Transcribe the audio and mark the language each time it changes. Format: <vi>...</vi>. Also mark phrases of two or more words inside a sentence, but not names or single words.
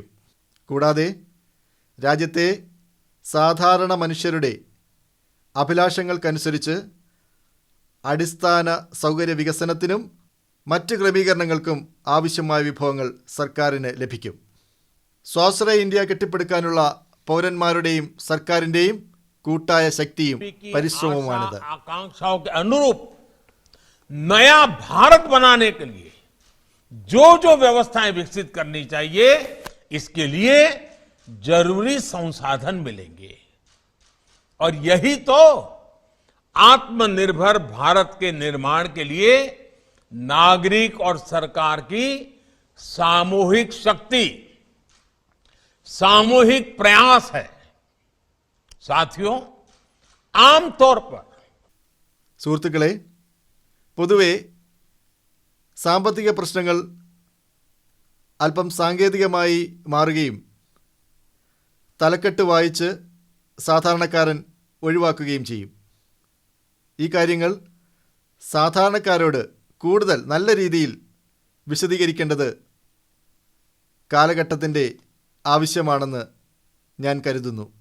<ml>കൂടാതെ രാജ്യത്തെ സാധാരണ മനുഷ്യരുടെ അഭിലാഷങ്ങൾക്കനുസരിച്ച് അടിസ്ഥാന സൗകര്യ വികസനത്തിനും മറ്റ് ക്രമീകരണങ്ങൾക്കും ആവശ്യമായ വിഭവങ്ങൾ സർക്കാരിന് ലഭിക്കും. സ്വാശ്രയ ഇന്ത്യ കെട്ടിപ്പടുക്കാനുള്ള പൗരന്മാരുടെയും സർക്കാരിൻ്റെയും കൂട്ടായ ശക്തിയും പരിശ്രമവുമാണിത്.</ml> <hi>आकांक्षाओं के अनुरूप नया भारत बनाने के लिए जो जो व्यवस्थाएं विकसित करनी चाहिए, इसके लिए जरूरी संसाधन मिलेंगे. और यही तो आत्मनिर्भर भारत के निर्माण के लिए नागरिक और सरकार की सामूहिक शक्ति, सामूहिक प्रयास है. साथियों, आमतौर पर</hi> <ml>സുഹൃത്തുക്കളെ, പൊതുവെ സാമ്പത്തിക പ്രശ്നങ്ങൾ അല്പം സാങ്കേതികമായി മാറുകയും തലക്കെട്ട് വായിച്ച് സാധാരണക്കാരൻ ഒഴിവാക്കുകയും ചെയ്യും. ഈ കാര്യങ്ങൾ സാധാരണക്കാരോട് കൂടുതൽ നല്ല രീതിയിൽ വിശദീകരിക്കേണ്ടത് കാലഘട്ടത്തിൻ്റെ ആവശ്യമാണെന്ന് ഞാൻ കരുതുന്നു.</ml>